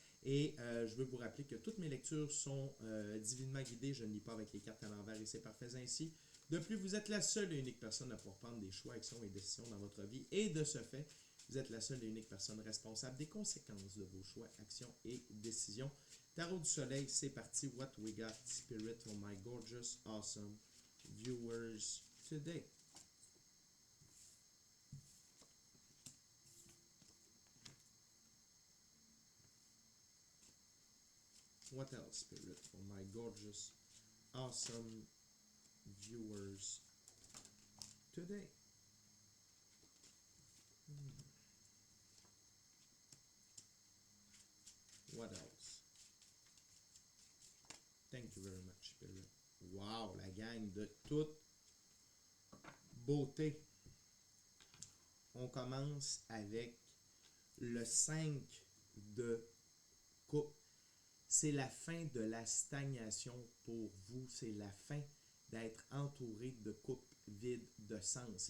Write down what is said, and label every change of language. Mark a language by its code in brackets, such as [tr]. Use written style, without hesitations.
[fr] Et je veux vous rappeler que toutes mes lectures sont divinement guidées. Je ne lis pas avec les cartes à l'envers et c'est parfait ainsi. De plus, vous êtes la seule et unique personne à pouvoir prendre des choix, actions et décisions dans votre vie. Et de ce fait, vous êtes la seule et unique personne responsable des conséquences de vos choix, actions et décisions. Tarot du soleil, c'est parti. [en] What we got, spirit, for my gorgeous, awesome viewers today. What else, Spirit, for my gorgeous, awesome viewers today? What else? Thank you very much, Spirit. [fr] Wow, la gang de toute beauté. On commence avec le 5 de coupe. C'est la fin de la stagnation pour vous. C'est la fin d'être entouré de coupes vides de sens.